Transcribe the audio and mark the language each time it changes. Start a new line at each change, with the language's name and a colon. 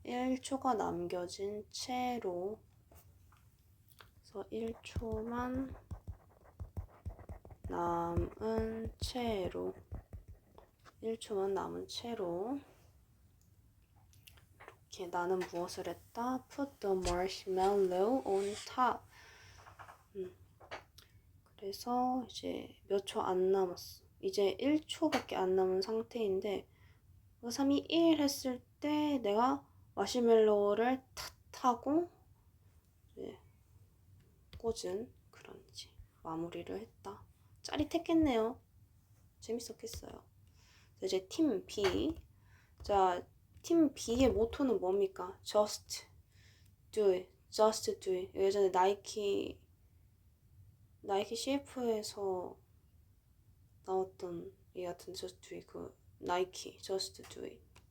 Korean: 1초가 남겨진 채로. 그래서 1초만 남은 채로 1초만 남은 채로 이렇게 나는 무엇을 했다?
English: Put the marshmallow on top.
Korean: 그래서 이제 몇 초 안 남았어. 이제 1초밖에 안 남은 상태인데 3, 2, 1 했을 때 내가 마시멜로우를 탓하고 이제 꽂은 그런 이제 마무리를 했다. 짜릿했겠네요. 재밌었겠어요. 이제 팀 B. 자, 팀 B의 모토는 뭡니까?
English: Just do it. Just do it.
Korean: 예전에 나이키 CF에서 나왔던 이 같은
English: Just do it.
Korean: 그 나이키
English: Just do it.